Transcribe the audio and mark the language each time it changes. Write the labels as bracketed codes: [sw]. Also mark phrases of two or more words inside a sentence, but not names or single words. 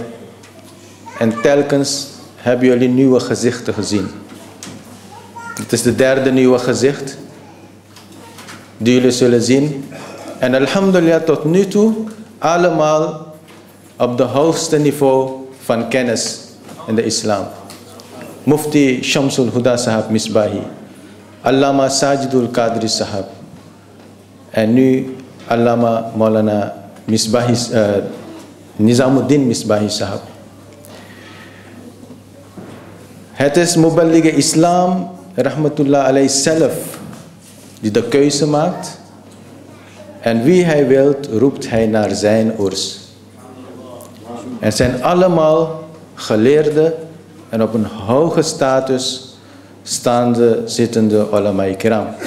[nl] En telkens hebben jullie nieuwe gezichten gezien. Het is de 3e nieuwe gezicht die jullie zullen zien. En alhamdulillah tot nu toe allemaal op de hoogste niveau van kennis in de islam. Mufti Shamsul Huda Sahab Misbahi, Allama Sajidul Qadri Sahab en nu Allama Maulana Misbahi, Nizamuddin Misbahi Sahab. Het is Muballigh Islam [ar] rahmatullah alayh [nl] zelf die de keuze maakt. En wie hij wilt, roept hij naar zijn oers. En zijn allemaal geleerde en op een hoge status staande, zittende [ur] ulama kiram.